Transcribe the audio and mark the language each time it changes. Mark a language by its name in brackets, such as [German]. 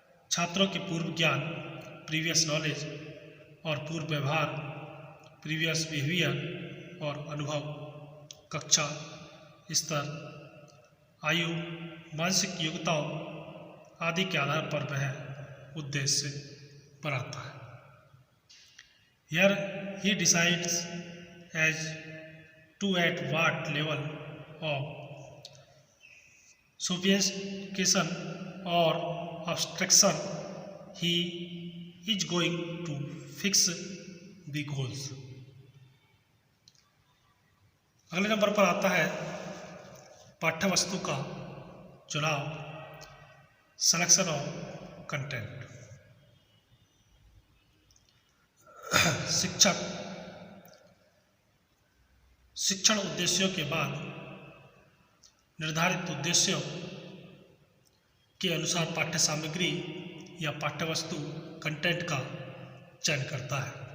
[Hindi] छात्रों के पूर्व ज्ञान, प्रीवियस नॉलेज और पूर्व व्यवहार, प्रीवियस बिहेवियर और अनुभव, कक्षा स्तर, आयु, मानसिक योग्यताओं आदि के आधार पर वह उद्देश्य बनाता है। [English] Here he decides as to at what level of sophistication or abstraction he is going to fix the goals. [Hindi] अगले नंबर पर आता है पाठ्य वस्तु का चुनाव, सिलेक्शन ऑफ कंटेंट। शिक्षक शिक्षण उद्देश्यों के बाद निर्धारित उद्देश्यों के अनुसार पाठ्य सामग्री या पाठ्य वस्तु कंटेंट का चयन करता है।